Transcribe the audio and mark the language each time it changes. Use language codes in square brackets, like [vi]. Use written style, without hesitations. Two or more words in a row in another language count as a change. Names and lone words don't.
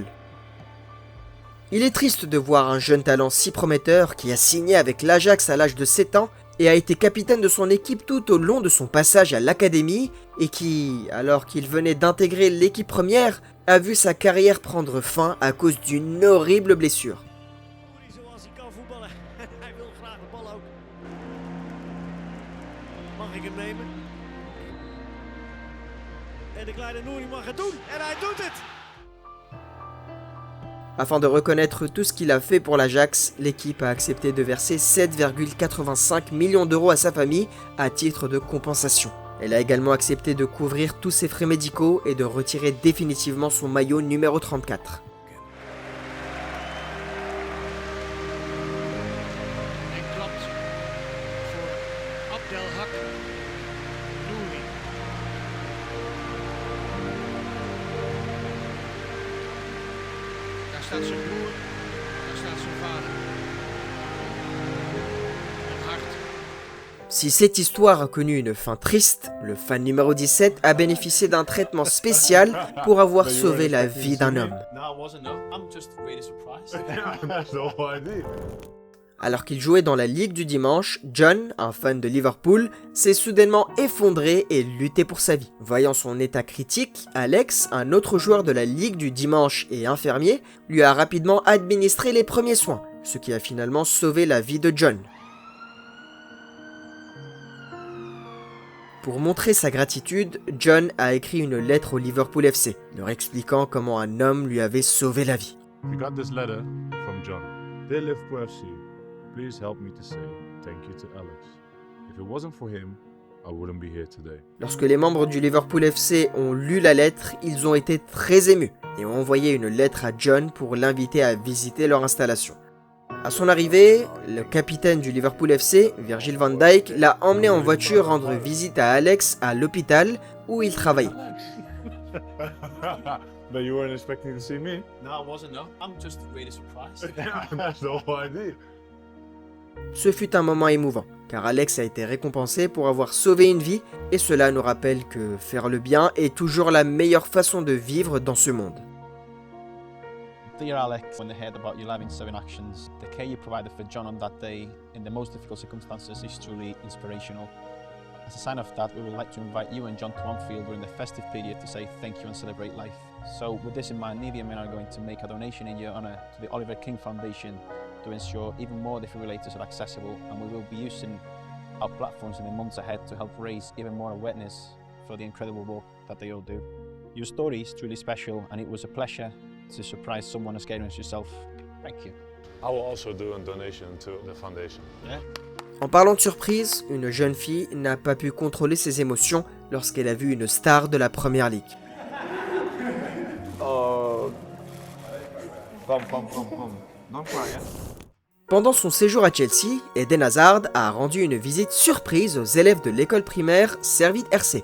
[fr] Il est triste de voir un jeune talent si prometteur qui a signé avec l'Ajax à l'âge de 7 ans et a été capitaine de son équipe tout au long de son passage à l'académie et qui, alors qu'il venait d'intégrer l'équipe première, a vu sa carrière prendre fin à cause d'une horrible blessure. [nl] Mag ik hem nemen? En de kleine Nouri mag het doen. En hij doet het! [fr] Afin de reconnaître tout ce qu'il a fait pour l'Ajax, l'équipe a accepté de verser 7,85 millions d'euros à sa famille à titre de compensation. Elle a également accepté de couvrir tous ses frais médicaux et de retirer définitivement son maillot numéro 34. Abdelhak Nouri. [nl] Daar staat zijn broer, daar staat zijn vader. Een hart. [fr] Si cette histoire a connu une fin triste, le fan numéro 17 a bénéficié d'un traitement spécial pour avoir sauvé la vie d'un homme. Alors qu'il jouait dans la Ligue du Dimanche, John, un fan de Liverpool, s'est soudainement effondré et lutté pour sa vie. Voyant son état critique, Alex, un autre joueur de la Ligue du Dimanche et infirmier, lui a rapidement administré les premiers soins, ce qui a finalement sauvé la vie de John. Pour montrer sa gratitude, John a écrit une lettre au Liverpool FC, leur expliquant comment un homme lui avait sauvé la vie. [en] We got this letter from John. Dear Liverpool FC, please help me to say thank you to Alex. If it wasn't for him, I wouldn't be here today. [fr] Lorsque les membres du Liverpool FC ont lu la lettre, ils ont été très émus et ont envoyé une lettre à John pour l'inviter à visiter leur installation. À son arrivée, le capitaine du Liverpool FC, Virgil van Dijk, l'a emmené en voiture rendre visite à Alex à l'hôpital où il travaillait. [en] But you weren't expecting to see me? No, I wasn't, no. I'm just really surprised. That's the whole idea. [fr] Ce fut un moment émouvant, car Alex a été récompensé pour avoir sauvé une vie, et cela nous rappelle que faire le bien est toujours la meilleure façon de vivre dans ce monde. [en] Dear Alex, when they heard about your live in 7 actions, the care you provided for John on that day in the most difficult circumstances is truly inspirational. As a sign of that, we would like to invite you and John to Anfield during the festive period to say thank you and celebrate life. So with this in mind, Navy and men are going to make a donation in your honour to the Oliver King Foundation to ensure even more defibrillators are accessible, and we will be using our platforms in the months ahead to help raise even more awareness for the incredible work that they all do. Your story is truly special, and it was a pleasure to surprise someone as scary as yourself. Thank you. I will also do a donation to the foundation. Yeah. [fr] En parlant de surprise, une jeune fille n'a pas pu contrôler ses émotions lorsqu'elle a vu une star de la Première Ligue. Pendant son séjour à Chelsea, Eden Hazard a rendu une visite surprise aux élèves de l'école primaire Servite RC.